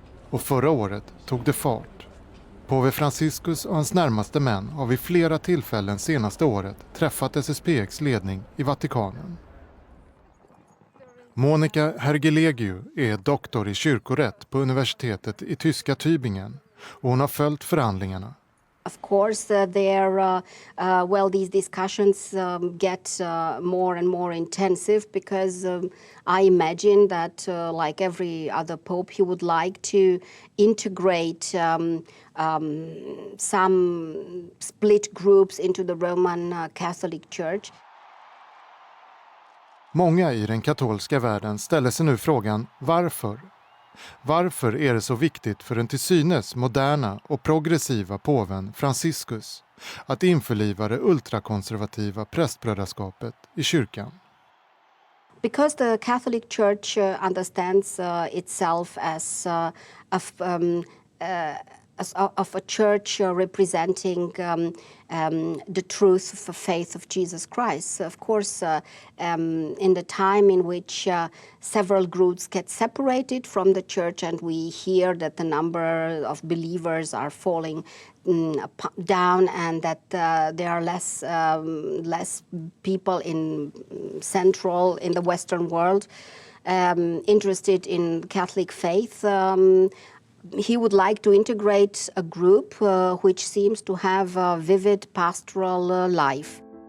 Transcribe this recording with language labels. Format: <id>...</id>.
<sv>Och förra året tog det fart. Påve Franciscus och hans närmaste män har vid flera tillfällen senaste året träffat FSSPX ledning i Vatikanen. Monica Hergelegiu är doktor i kyrkorätt på universitetet i tyska Tübingen och hon har följt förhandlingarna.</sv> <en>Of course, these discussions get more and more intensive because I imagine that, like every other pope, he would like to integrate some split groups into the Roman Catholic Church.</en> <sv>Många i den katolska världen ställer sig nu frågan varför. Varför är det så viktigt för den till synes moderna och progressiva påven Franciscus att införliva det ultrakonservativa prästbrödraskapet i kyrkan?</sv> <en>Because the Catholic Church understands itself as of a church representing the truth of the faith of Jesus Christ. Of course, in the time in which several groups get separated from the church and we hear that the number of believers are falling down and that there are less people in the Western world interested in Catholic faith, he would like to integrate a group which seems to have a vivid pastoral life.</en>